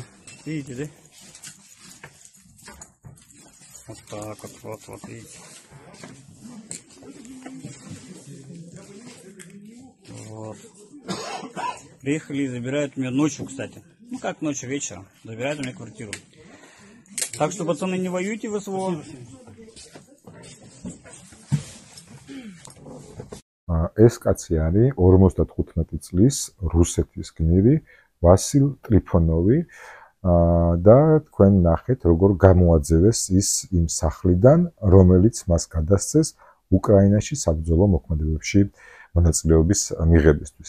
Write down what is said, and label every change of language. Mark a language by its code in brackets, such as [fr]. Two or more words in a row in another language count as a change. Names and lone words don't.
[ru] Видите, да? Вот так вот, видите. Вот. Приехали и забирают у меня ночью, кстати. Ну как ночью, вечером. Забирают у меня квартиру. Так что, пацаны, не воюйте в СВО. [ka] ეს კაცი არის 55 წლის რუსეთის გმირი ვასილ ტრიფონოვი და თქვენ ნახეთ, როგორ გამოაძევეს ის იმ სახლიდან, რომელიც მას გადასცეს უკრაინაში საბრძოლო მოქმედებებში მონაწილეობის მიღებისთვის.